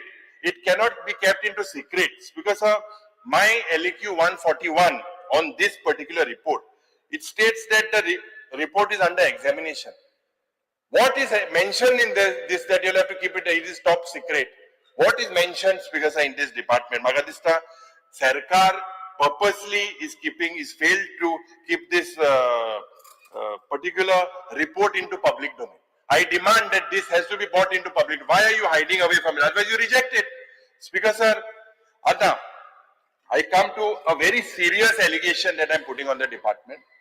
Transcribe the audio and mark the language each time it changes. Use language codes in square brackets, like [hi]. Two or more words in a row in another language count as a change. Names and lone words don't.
[en] It cannot be kept into secrets because my LAQ 141 on this particular report, it states that the report is under examination. What is mentioned in this that you'll have to keep it is top secret. What is mentioned because in this department? Magadista Sarkar purposely is failed to keep this particular report into public domain. I demand that this has to be brought into public. Why are you hiding away from it? Otherwise you reject it. Speaker sir, Adna, I come to a very serious allegation that I'm putting on the department.